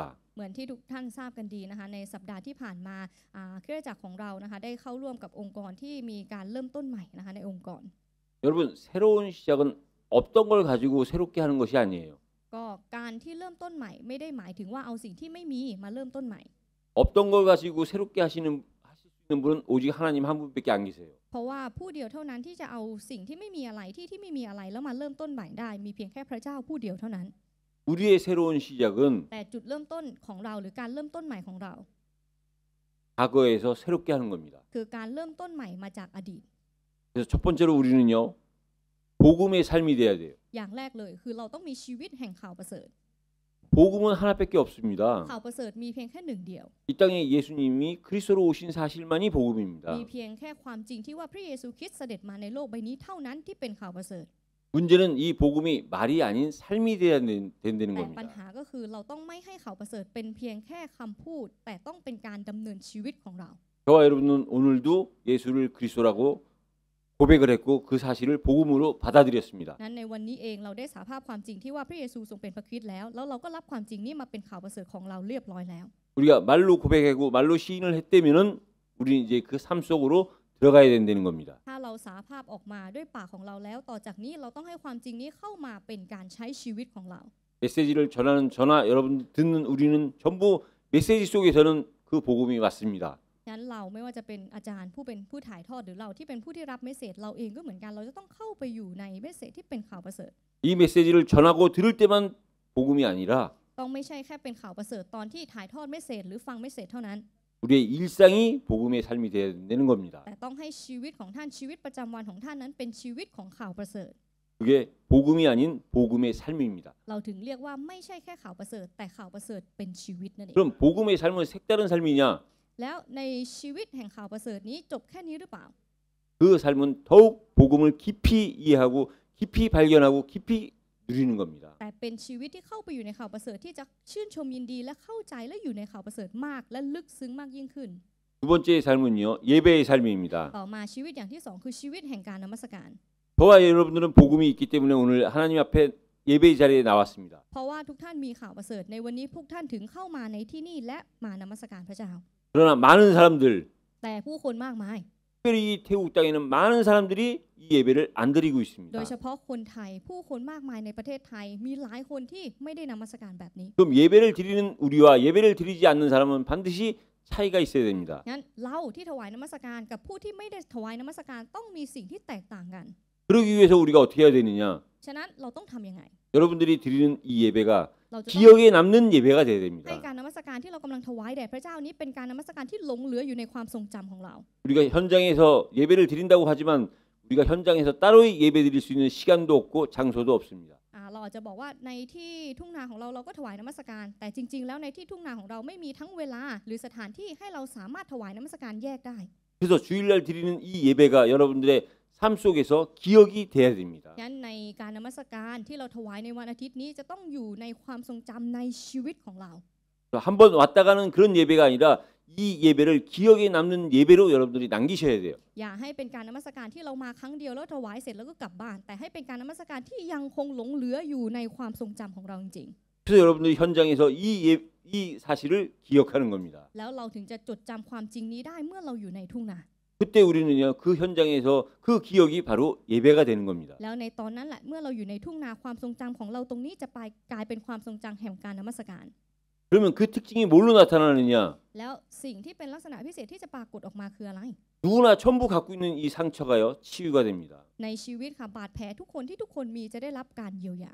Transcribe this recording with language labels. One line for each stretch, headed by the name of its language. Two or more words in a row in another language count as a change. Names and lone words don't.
Thai: เหมือนที่ทุกท่านทราบกันดีนะคะในสัปดาห์ที่ผ่านมาคริสตจักรของเรานะคะได้เข้าร่วมกับองค์กรที่มีการเริ่มต้นใหม่นะคะในองค์กร
Korean: 여러분 새로운 시작은 없던 걸 가지고 새롭게 하는 것이 아니에요.
Thai: ก็การที่เริ่มต้นใหม่ไม่ได้หมายถึงว่าเอาสิ่งที่ไม่มีมาเริ่มต้นใหม่
Korean: 없던 걸 가지고 새롭게 하실 수 있는 분은 오직 하나님 한 분밖에 안 계세요.
Thai: เพราะว่าผู้เดียวเท่านั้นที่จะเอาสิ่งที่ไม่มีอะไรที่ไม่มีอะไรแล้วมาเริ่มต้นใหม่ได้มีเพียงแค่พระเจ้าผู้เดียวเท่านั้น
Korean: 우리의 새로운 시작은
Thai: แต่จุดเริ่มต้นของเราหรือการเริ่มต้นใหม่ของเรา
Korean: 과거에서 새롭게 하는 겁니다.
Thai: คือการเริ่มต้นใหม่มาจากอดีต
Korean: 그래서 첫 번째로 우리는요 복음의 삶이 돼야 돼요.
Thai: อย่างแรกเลยคือเราต้องมีชีวิตแห่งข่าวประเสริฐ
Korean: 복음은 하나밖에 없습니다.
Thai: ข่าวประเสริฐมีเพียงแค่หนึ่งเดียว
Korean: 이 땅에 예수님이 그리스도로 오신 사실만이
Thai: มี
Korean: 복음입니다.
Thai: เพียงแค่ความจริงที่ว่าพระเยซูคริสต์เสด็จมาในโลกใบนี้เท่านั้นที่เป็นข่าวประเสริฐ
Korean: 문제는 이 복음이 말이 아닌 삶이 돼야 된다는
Thai: แต่ปัญ
Korean: 겁니다.
Thai: หาก็คือเราต้องไม่ให้ข่าวประเสริฐเป็นเพียงแค่คำพูดแต่ต้องเป็นการดำเนินชีวิตของเรา
Korean: 저와 여러분은 오늘도 예수를 그리스도라고 고백을 했고 그 사실을 복음으로 받아들였습니다.
Thai: นั้นในวันนี้เองเราได้สาภาพความจริงที่ว่าพระเยซูทรงเป็นพระคริสต์แล้วเราก็รับความจริงนี้มาเป็นข่าวประเสริฐของเราเรียบร้อยแล้ว
Korean: 우리가 말로 고백하고 말로 시인을 했다면은 우리는 이제 그 삶 속으로 들어가야 된다는 겁니다.
Thai: ถ้าเราสาภาพออกมาด้วยปากของเราแล้วต่อจากนี้เราต้องให้ความจริงนี้เข้ามาเป็นการใช้ชีวิตของเรา
Korean: 메시지를 전하는 저나 여러분 듣는 우리는 전부 메시지 속에서는 그 복음이 맞습니다.
Thai: งั้นเราไม่ว่าจะเป็นอาจารย์ผู้เป็นผู้ถ่ายทอดหรือเราที่เป็นผู้ที่รับเมสเสจเราเองก็เหมือนกันเราจะต้องเข้าไปอยู่ในเมสเสจที่เป็นข่าวประเสริฐ
Korean: 이 메시지를 전하고 들을 때만 복음이 아니라
Thai: ต้องไม่ใช่แค่เป็นข่าวประเสริฐตอนที่ถ่ายทอดเมสเสจหรือฟังเมสเสจเท่านั้น
Korean: 우리의 일상이 복음의 삶이 되어야 되는 겁니다.
Thai: แต่ต้องให้ชีวิตของท่านชีวิตประจำวันของท่านนั้นเป็นชีวิตของข่าวประเสริฐ
Korean: 그게 복음이 아닌 복음의 삶입니다.
Thai: เราถึงเรียกว่าไม่ใช่แค่ข่าวประเสริฐแต่ข่าวประเสริฐเป็นชีวิตนั่นเอง
Korean: 그럼 복음의 삶은 색다른 삶이냐?
Thai: แล้วในชีวิตแห่งข่าวประเสริฐนี้จบแค่นี้หรือเปล่า
Korean: 그 삶은 더욱 복음을 깊이 이해하고 깊이 발견하고 깊이 누리는 겁니다.
Thai: แต่เป็นชีวิตที่เข้าไปอยู่ในข่าวประเสริฐที่จะชื่นชมยินดีและเข้าใจและอยู่ในข่าวประเสริฐมากและลึกซึ้งมากยิ่งขึ้น
Korean: 두 번째 삶은요, 예배의 삶입니다.
Thai: ต่อมาชีวิตอย่างที่สองคือชีวิตแห่งการนมัสการ
Korean: 저와 여러분들은 복음이 있기 때문에 오늘 하나님 앞에 예배 자리에 나왔습니다.
Thai: เพราะว่าทุกท่านมีข่าวประเสริฐในวันนี้พวกท่านถึงเข้ามาในที่นี่และมานมัสการพระเจ้า
Korean: 그러나 많은 사람들,
Thai: แต่ผู้คนมากมาย
Korean: 특별히 태국 땅에는 많은 사람들이 이 예배를 안 드리고
Thai: โด
Korean: 있습니다.
Thai: ยเฉพาะคนไทยผู้คนมากมายในประเทศไทยมีหลายคนที่ไม่ได้นมัสการแบบนี้
Korean: 그럼 예배를 드리는 우리와 예배를 드리지 않는 사람은 반드시 차이가 있어야 됩니다.
Thai: งั้นเราที่ถวายนมัสการกับผู้ที่ไม่ได้ถวายนมัสการต้องมีสิ่งที่แตกต่างกัน
Korean: 그러기 위해서 우리가 어떻게 해야 되느냐?
Thai: ฉะนั้นเราต้องทำยังไง
Korean: 여러분들이 드리는 이 예배가
Thai: เราจะต้อง
Korean: 기억에 남는 예배가 돼야
Thai: ให้
Korean: 됩니다.
Thai: การนมัสการที่เรากำลังถวายแด่พระเจ้านี้เป็นการนมัสการที่หลงเหลืออยู่ในความทรงจำของเรา
Korean: 우리가 현장에서 예배를 드린다고 하지만 우리가 현장에서 따로 예배 드릴 수 있는 시간도 없고 장소도 없습니다.
Thai: เราอาจจะบอกว่าในที่ทุ่งนาของเราก็ถวายนมัสการแต่จริงๆแล้วในที่ทุ่งนาของเราไม่มีทั้งเวลาหรือสถานที่ให้เราสามารถถวายนมัสการแยกได้
Korean: 그래서 주일날 드리는 이 예배가 여러분들의 삶 속에서 기억이 돼야 됩니다.
Thai: งั้นในการนมัสการที่เราถวายในวันอาทิตย์นี้จะต้องอยู่ในความทรงจำในชีวิตของเรา
Korean: 한번 왔다 가는 그런 예배가 아니라 이 예배를 기억에 남는 예배로 여러분들이 남기셔야 돼요.
Thai: อย่าให้เป็นการนมัสการที่เรามาครั้งเดียวแล้วถวายเสร็จแล้วก็กลับบ้านแต่ให้เป็นการนมัสการที่ยังคงหลงเหลืออยู่ในความทรงจำของเราจริง
Korean: 그래서 여러분들이 현장에서 이 사실을 기억하는 겁니다.
Thai: ๆแล้วเราถึงจะจดจำความจริงนี้ได้เมื่อเราอยู่ในทุ่งนา
Korean: 그때 우리는요 그 현장에서 그 기억이 바로 예배가 되는 겁니다.
Thai: แล้วในตอนนั้นแหละเมื่อเราอยู่ในทุ่งนาความทรงจำของเราตรงนี้จะไปกลายเป็นความทรงจำแห่งการนมัสการ
Korean: 그러면 그 특징이 뭘로 나타나느냐?
Thai: แล้วสิ่งที่เป็นลักษณะพิเศษที่จะปรากฏออกมาคืออะไร
Korean: 누구나 전부 갖고 있는 이 상처가요 치유가 됩니다.
Thai: ในชีวิตค่ะบาดแผลทุกคนที่ทุกคนมีจะได้รับการเยียวยา